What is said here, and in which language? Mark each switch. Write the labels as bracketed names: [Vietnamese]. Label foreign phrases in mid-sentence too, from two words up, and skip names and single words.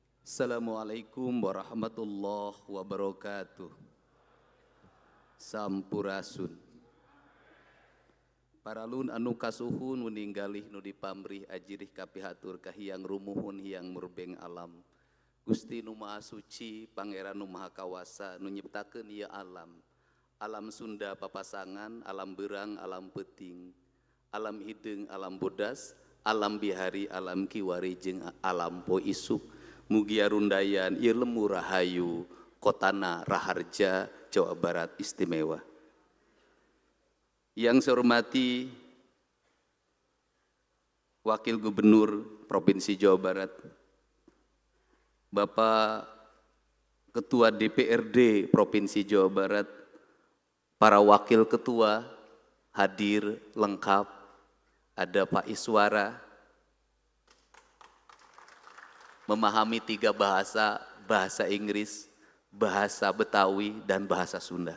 [Arabic] السلام عليكم ورحمة الله وبركاته. [Sundanese] Sampurasun. Paralun anu kasuhun meninggalih nu dipamrih ajirih kapihatur kahiyang rumuhun hiyang murbeng alam. Gusti nu maha suci, pangeran nu maha kawasa, nu nyiptakeun ieu alam. Alam Sunda papasangan, alam berang, alam peting, alam hideung, alam bodas, alam bihari, alam kiwari, jeung alam po isuk. Mugia rundayan ieu lemur rahayu, kotana Raharja, Jawa Barat istimewa. [Indonesian] Yang saya hormati Wakil Gubernur Provinsi Jawa Barat, Bapak Ketua DPRD Provinsi Jawa Barat, para Wakil Ketua hadir lengkap, ada Pak Iswara, memahami 3 bahasa, bahasa Inggris, bahasa Betawi, dan bahasa Sunda.